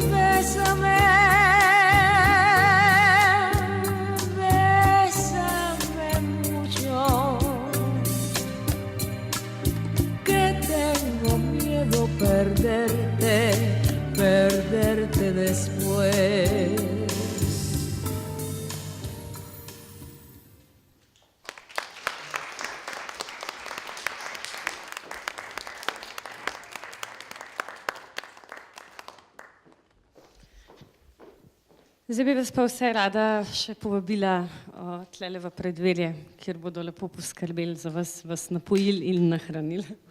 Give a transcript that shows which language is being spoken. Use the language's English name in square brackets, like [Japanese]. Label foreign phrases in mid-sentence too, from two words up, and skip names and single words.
[Spanish] Bésame, bésame mucho, que tengo miedo perderte, perderte después. [Slovenian] Zdaj bi vas pa vse rada še povabila tlele v preddverje, kjer bodo lepo poskrbeli za vas, vas napojili in nahranili.